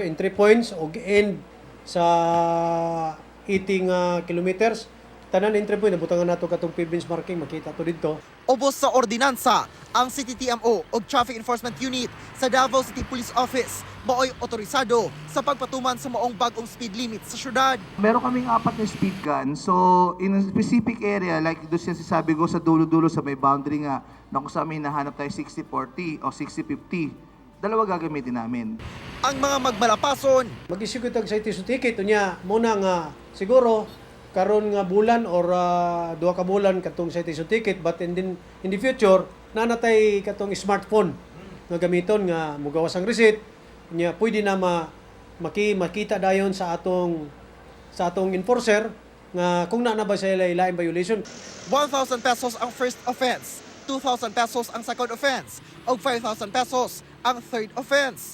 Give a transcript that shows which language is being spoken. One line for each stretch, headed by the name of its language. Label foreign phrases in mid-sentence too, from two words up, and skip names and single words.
English: Entry points
Cebuano: og end sa 80 kilometers. Tanan entry point nabutangan nato katong
English: pavement marking,
Cebuano: makita to dito. Ubos sa ordinansa ang City TMO o Traffic Enforcement Unit sa Davao City Police Office maoy otorisado sa pagpatuman sa maong bagong
English: speed limit
Cebuano: sa syudad.
Filipino: Meron kaming 4 na
English: speed gun.
Filipino: So,
English: in a specific area,
Filipino: like doon siya sabi ko sa dulo-dulo sa may boundary nga, na kung sa amin nahanap tayo 60-40 o 60-50, dalawa gagamitin namin.
Cebuano: Ang mga magmalapason, Mag-issue tag
English: citation ticket
Cebuano: unya muna nga siguro karon nga bulan or duha ka bulan katong
English: citation ticket, but in the future
Cebuano: nanatay katong smartphone nga gamiton nga mugawas ang receipt nya pwede na makita dayon sa atong enforcer nga kung na ba sa lain violation. 1,000 pesos ang
English: first offense,
Cebuano: 2,000 pesos ang
English: second offense,
Cebuano: o 5,000 pesos ang
English: third offense.